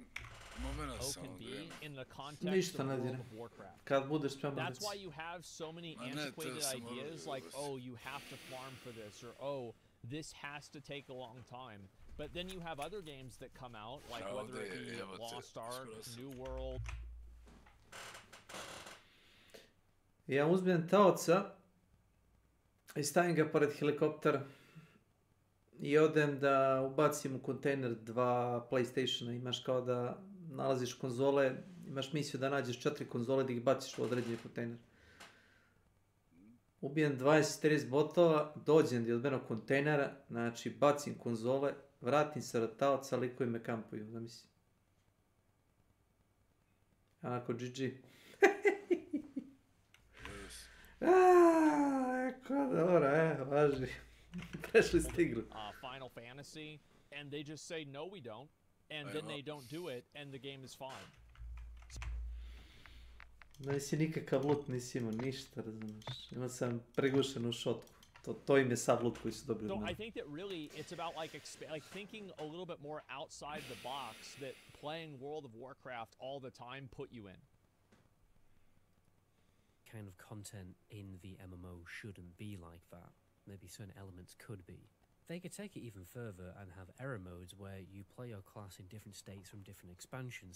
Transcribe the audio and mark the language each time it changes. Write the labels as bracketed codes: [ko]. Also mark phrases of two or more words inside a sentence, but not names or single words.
[sr] Momena sam odvijem. Ništa ne direm. Kad budeš spreman [en] That's why you have so many antiquated ideas like, oh, you have to farm for this, or oh, this has to take a long time. But then you have other games that come out, like whether it be Lost Ark, New World. [sr] Ja uzmem taoca i stavim ga pored helikoptera i odem da ubacim u kontejner 2 PlayStationa. Imaš kao da nalaziš konzole, imaš misiju da nađeš 4 konzole da ih baciš u određeni kontejner. Ubijem 20-30 botova, dođem do odmenog kontejnera, znači bacim konzole, vratim se do taoca, likovi me kampuju, zamisli. Onako, GG. Ko dobro, važi. Prešli ste igru. [en] Final Fantasy, and they just say no we don't, and then they don't do it, and the game is fine. [sr] Nisi nikakav loot, nisi imao ništa, razumiješ. Imao sam prigušenu šotku. To im je sav loot koji su dobili od mene. [en] So I think that really it's about like thinking a little bit more outside the box that playing World of Warcraft all the time put you in. Kind of content in the MMO shouldn't be like that. Maybe certain elements could be. They could take it even further and have error modes where you play your class in different states from different expansions.